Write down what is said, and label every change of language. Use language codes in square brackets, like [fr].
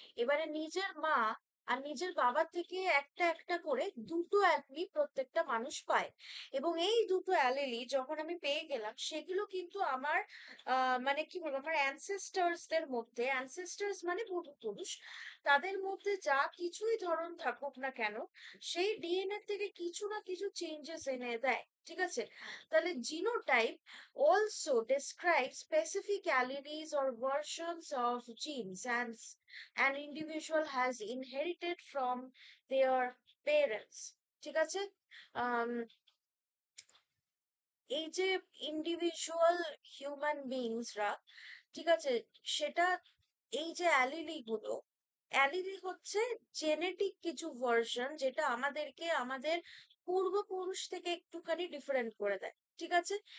[bn] এবারে নিজের মা আর নিজের বাবার থেকে একটা একটা করে দুটো অ্যালিলি প্রত্যেকটা মানুষ পায়, এবং এই দুটো অ্যালিলি যখন আমি পেয়ে গেলাম সেগুলো কিন্তু আমার মানে কি বলবো, আমার অ্যানসেস্টার্সদের মধ্যে, অ্যানসেস্টার্স মানে পূর্বপুরুষ, তাদের মধ্যে যা কিছুই ধরন থাকুক না কেন, সেই ডিএনএ থেকে কিছু না কিছু চেঞ্জেস এনে দেয়। ঠিক আছে? [en] তাহলে genotype also describes specific alleles or versions of genes and an individual has inherited from their parents। [bn] ঠিক আছে? আম, এই যে ইন্ডিভিজুয়াল হিউম্যান বিংসরা, ঠিক আছে, সেটা এই যে অ্যালিলি গুলো, অ্যালিলি হচ্ছে জেনেটিক কিছু ভার্সন যেটা আমাদেরকে আমাদের পূর্বপুরুষ থেকে একটুখানি ডিফারেন্ট করে দেয়। ঠিক আছে?